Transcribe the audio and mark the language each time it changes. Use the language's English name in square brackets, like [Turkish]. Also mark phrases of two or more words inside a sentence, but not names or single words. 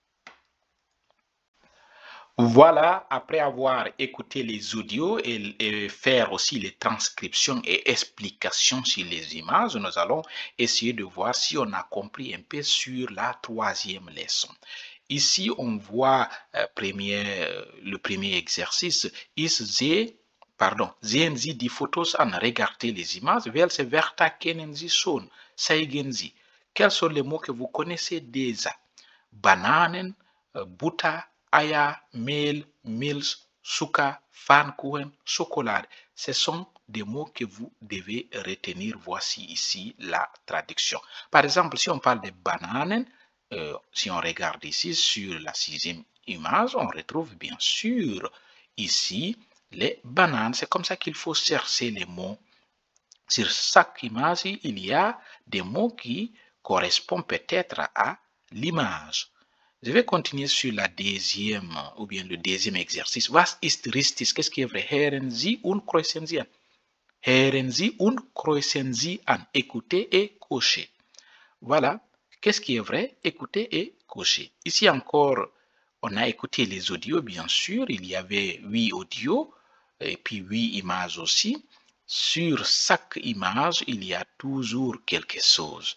[French] Voilà, après avoir écouté les audios et faire aussi les transcriptions et explications sur les images, nous allons essayer de voir si on a compris un peu sur la 3e leçon. Ici, on voit le premier exercice. [German] Sehen Sie die Fotos an. [French] Regardez les images. [German] Welche Wörter kennen Sie schon? Zeigen Sie. [French] Quels sont les mots que vous connaissez déjà? [German] Bananen, Butter, Eier, Mehl, Milch, Zucker, Pfannkuchen, Schokolade. [French] Ce sont des mots que vous devez retenir. Voici ici la traduction. Par exemple, si on parle de bananen, si on regarde ici sur la 6e image, on retrouve bien sûr ici les bananes. C'est comme ça qu'il faut chercher les mots. Sur chaque image, il y a des mots qui correspondent peut-être à l'image. Je vais continuer sur la 2e ou bien le 2e exercice. [German] Was ist richtig? [French] Qu'est-ce qui est vrai? [German] Hören Sie und kreuzen Sie an. Hören Sie und kreuzen Sie an. [French] Écoutez et cochez. Voilà. Qu'est-ce qui est vrai? Écoutez et cochez. Ici encore, on a écouté les audios, bien sûr. Il y avait 8 audios et puis 8 images aussi. Sur chaque image, il y a toujours quelque chose.